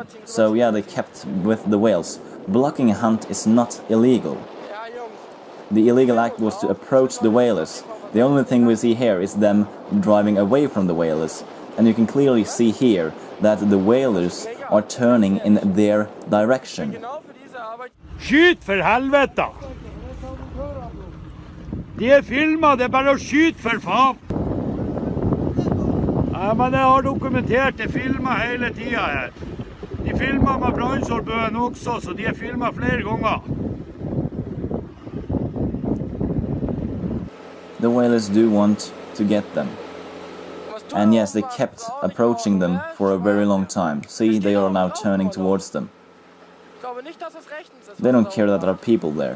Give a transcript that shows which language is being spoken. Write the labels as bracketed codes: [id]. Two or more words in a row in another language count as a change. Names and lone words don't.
[en] So yeah, they kept with the whales. Blocking a hunt is not illegal. The illegal act was to approach the whalers. The only thing we see here is them driving away from the whalers. And you can clearly see here that the whalers are turning in their direction. [no] Skyt for helvete! De filmer, det bare å skyte for faen! Ja, men jeg har dokumentert, det filmer hele tiden her. De filmer med brannsolbøen også, så de filmer flere ganger. [en] The whalers do want to get them. And yes, they kept approaching them for a very long time. See, they are now turning towards them. They don't care that there are people there.